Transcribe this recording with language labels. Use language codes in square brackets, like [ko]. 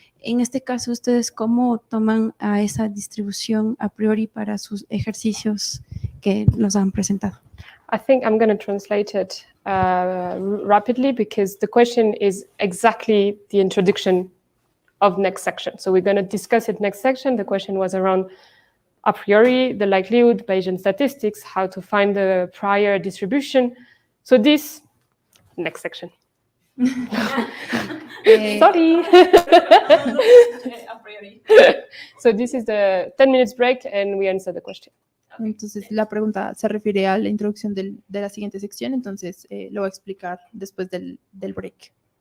[es] En este caso, ¿ustedes cómo toman a esa distribución a priori para sus ejercicios que nos han presentado? [en] I think I'm going to translate it rapidly, because the question is exactly the introduction of next section. So we're going to discuss it next section. The question was around a priori, the likelihood, Bayesian statistics, how to find the prior distribution. So this, next section. Sorry. So this is the 10 minutes break and we answer the question. [es] Entonces la pregunta se refiere a la introducción de la siguiente sección, entonces lo voy a explicar después del break.